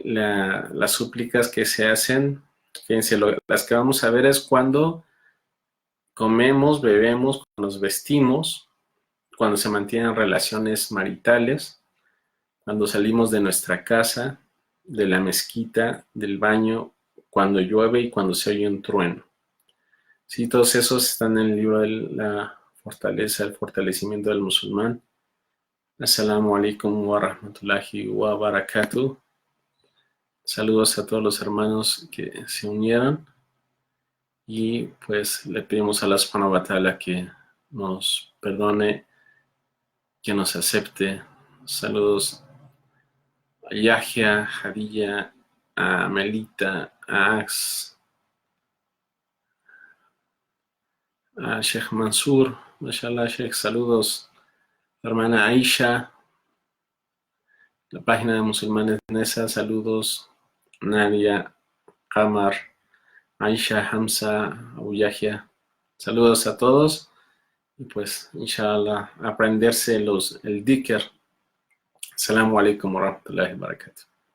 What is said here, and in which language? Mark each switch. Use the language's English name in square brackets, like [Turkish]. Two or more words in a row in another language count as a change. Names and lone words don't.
[Spanish] Las súplicas que se hacen. Fíjense, las que vamos a ver es cuando comemos, bebemos, cuando nos vestimos, cuando se mantienen relaciones maritales, cuando salimos de nuestra casa de la mezquita, del baño, cuando llueve y cuando se oye un trueno. Sí, todos esos están en el libro de la fortaleza, el fortalecimiento del musulmán. [Arabic] السلام عليكم ورحمة الله وبركاته. [Spanish] Saludos a todos los hermanos que se unieron y pues le pedimos a Allah [Arabic] سبحانه وتعالى [Spanish] que nos perdone, que nos acepte. Saludos a Yahya, Hadilla, a Melita, a Ax, a Sheikh Mansur, mashallah Sheikh, saludos, hermana Aisha, la página de musulmanes Nesa, saludos, Nadia, Qamar, Aisha, Hamza, Abu Yahya, saludos a todos y pues inshallah aprenderse el dhikr. [Arabic] السلام عليكم ورحمة الله وبركاته.